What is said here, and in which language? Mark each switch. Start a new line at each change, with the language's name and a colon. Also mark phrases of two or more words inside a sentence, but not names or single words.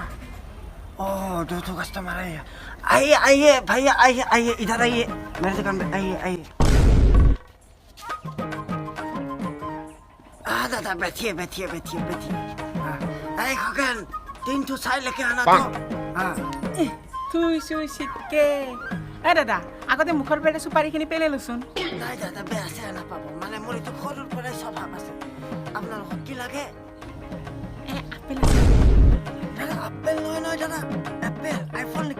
Hindi: ओह, 2 कस्टमर है। आइए आइए भैया, आइए आइए, इधर आइए मेरे दुकान पे, आइए आइए। दादा बैठिए बैठिए बैठिए बैठिए। अरे खगन, 3 ठो चाय लेके आना तो।
Assamese: তুই চুই চিটকে এ দাদা, আগতে মুখৰ পেৰে চুপাৰীখিনি পেলাই লৈচোন। নাই দাদা, বেয়া চেয়া নাপাব, মানে মোৰ এইটো সৰুৰ পৰাই স্বভাৱ আছে। আপোনালোকক কি লাগে? আপেল আছে। দাদা আপেল নহয় নহয় দাদা, এপেল। আইফোন নেকি?